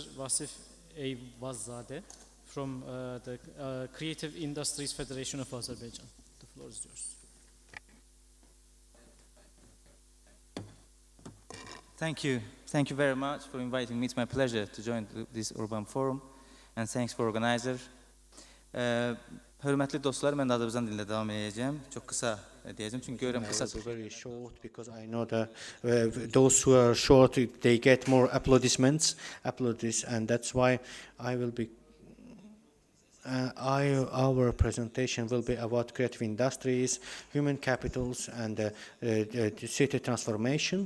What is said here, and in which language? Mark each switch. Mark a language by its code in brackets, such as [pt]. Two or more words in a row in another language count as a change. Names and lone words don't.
[en] Vasif Eyvazadeh from the Creative Industries Federation of Azerbaijan. The floor is yours. Thank you. Thank you very much for inviting me. It's my pleasure to join this urban forum, and thanks for organizer. [az] Hörmətli dostlar, mən də Azərbaycan dilində davam edəcəm. Çox qısa deyəcəm çünki görürəm qısa. [en] Very short because I know that those who are short they get more applaudissements, and that's why I will be. Our presentation will be about creative industries, human capitals, and city transformation.